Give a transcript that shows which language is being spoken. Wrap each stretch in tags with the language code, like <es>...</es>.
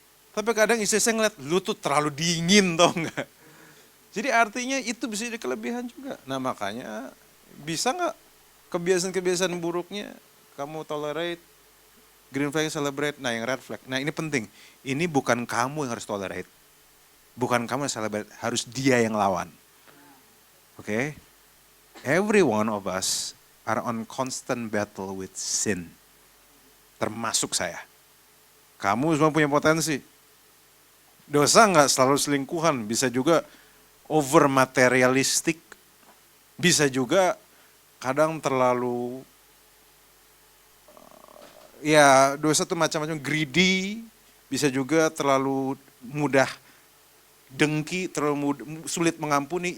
<id>Tapi kadang istri saya ngeliat, lu tuh terlalu dingin tau nggak? Jadi artinya itu bisa jadi kelebihan juga. Nah makanya bisa nggak kebiasaan-kebiasaan buruknya kamu</id> <en>tolerate, green flag celebrate,</en> <id>nah yang red flag. Nah ini penting, ini bukan kamu yang harus</id> <en>tolerate.</en> <id>Bukan kamu yang</id> <en>celebrate,</en> <id>harus dia yang lawan. Oke?</id> <en>Every one of us are on constant battle with sin.</en> <id>Termasuk saya. Kamu semua punya potensi. Dosa nggak selalu selingkuhan, bisa juga over materialistik, bisa juga kadang terlalu, ya dosa tuh macam-macam,</id> <en>greedy,</en> <id>bisa juga terlalu mudah dengki, terlalu sulit mengampuni.</id>